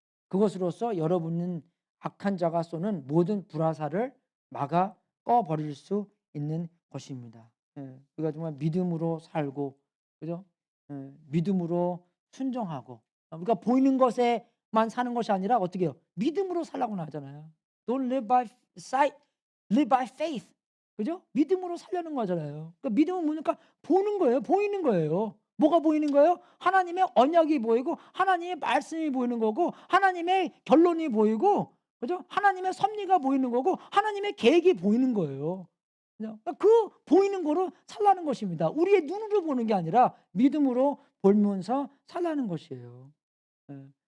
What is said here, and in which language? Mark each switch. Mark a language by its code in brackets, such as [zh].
[ko] 그것으로써 여러분은 악한 자가 쏘는 모든 불화살을 막아 꺼버릴 수 있는 것입니다. 예, 우리가 정말 믿음으로 살고, 그죠? 예, 믿음으로 순종하고, 우리가 보이는 것에만 사는 것이 아니라 어떻게 해요? 믿음으로 살라고 하잖아요. [en] Don't live by sight, live by faith. [ko] 그죠? 믿음으로 살려는 거잖아요. 그러니까 믿음은 뭡니까? 보는 거예요. 보이는 거예요. 뭐가 보이는 거예요? 하나님의 언약이 보이고, 하나님의 말씀이 보이는 거고, 하나님의 결론이 보이고, 그죠? 하나님의 섭리가 보이는 거고, 하나님의 계획이 보이는 거예요. 그러니까 그 보이는 거로 살라는 것입니다. 우리의 눈으로 보는 게 아니라 믿음으로 보면서 살라는 것이에요. 예.